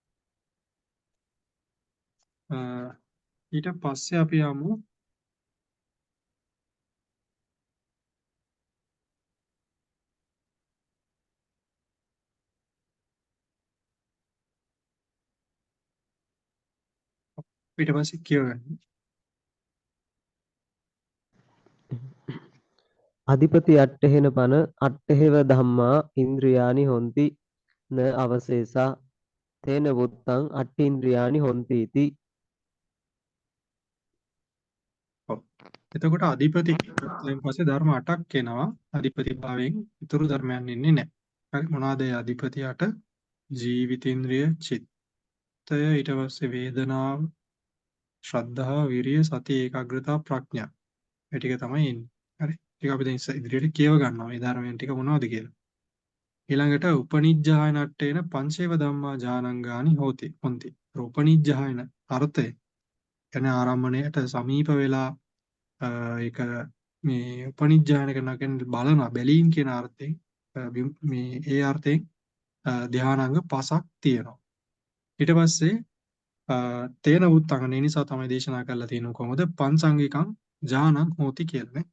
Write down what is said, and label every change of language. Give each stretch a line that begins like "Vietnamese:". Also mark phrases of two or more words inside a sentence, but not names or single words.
Sinhala: ඊට පස්සේ අපි යමු ඊට පස්සේ කියවගන්න.
Pali: අධිපති අට්ඨේන පන අට්ඨේව ධම්මා ඉන්ද්‍රියානි හොಂತಿ න අවශේෂා තේන වුත්තං අට්ඨින්ද්‍රියානි හොಂತಿ इति.
Sinhala: එතකොට අධිපති ඊට පස්සේ ධර්ම 8ක් එනවා. අධිපති භාවයෙන් ඉතුරු ධර්මයන් ඉන්නේ නැහැ. හරි මොනවාද ඒ අධිපති 8? ජීවිතේන්ද්‍රිය, චිත්තය, ඊට පස්සේ වේදනාව, ශ්‍රද්ධාව, විරිය, සති, ඒකාග්‍රතාව, ප්‍රඥා. මේ ටික තමයි ඉන්නේ. හරි. ටික අපි දැන් ඉදිරියට කියව ගන්නවා. මේ ධර්මයන් ටික මොනවද කියලා.
Pali: ඊළඟට උපනිජ්ජායනට්ඨේන පංචේව ධම්මා ඥානංගානි හෝති. හොಂತಿ.
Sinhala: උපනිජ්ජායන අර්ථය කියන්නේ ආරම්මණයට සමීප වෙලා ඒක මේ උපනිජ්ජායන කරනවා කියන්නේ බලනවා බැලීම් කියන අර්ථයෙන් මේ ඒ අර්ථයෙන් ධානාංග 5ක් තියෙනවා. ඊට පස්සේ
Pali: තේන උත්තංගන
Sinhala: නිසා තමයි දේශනා කරලා තියෙන්නේ කොහොමද
Pali: පංචාංගිකං ඥානං හෝති
Sinhala: කියලා නේ.